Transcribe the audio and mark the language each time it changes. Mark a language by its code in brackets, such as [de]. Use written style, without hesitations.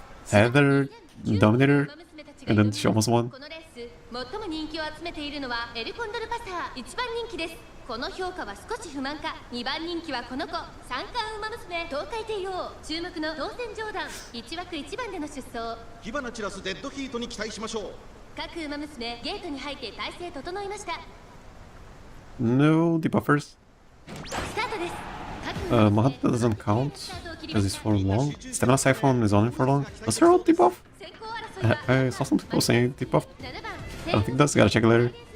[en] Heather dominator, and then she almost won. [ja] 最も人気を集めているのはエルコンドルパサー1番人気です。この評価は少し不満か。2番人気はこの子三冠ウマ娘東海帝王注目のトーセンジョーダン1枠1番での出走。火花散らすデッドヒートに期待しましょう各ウマ娘ゲートに入って体勢整いました。 [en] No debuffers. [ja] スタートです。 [en] Mahanta doesn't count because it's for long. Stamina Siphon is on for long. Does her ult debuff? I saw some people saying debuff. I don't think that's, gotta check it later.